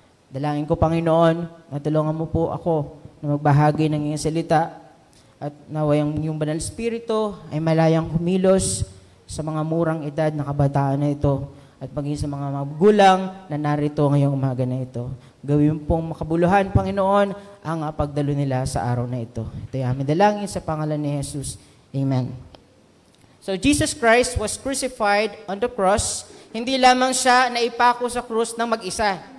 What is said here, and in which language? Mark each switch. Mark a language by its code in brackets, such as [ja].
[tl] Dalangin ko, Panginoon, natulungan mo po ako na magbahagi ng iyong salita at naway ang iyong banal spirito ay malayang kumilos sa mga murang edad na kabataan na ito at maging sa mga magulang na narito ngayong umaga na ito. Gawin pong makabuluhan, Panginoon, ang pagdalo nila sa araw na ito. Ito ay aming dalangin sa pangalan ni Jesus. Amen. [en] So Jesus Christ was crucified on the cross. [tl] Hindi lamang siya naipako sa krus ng mag-isa.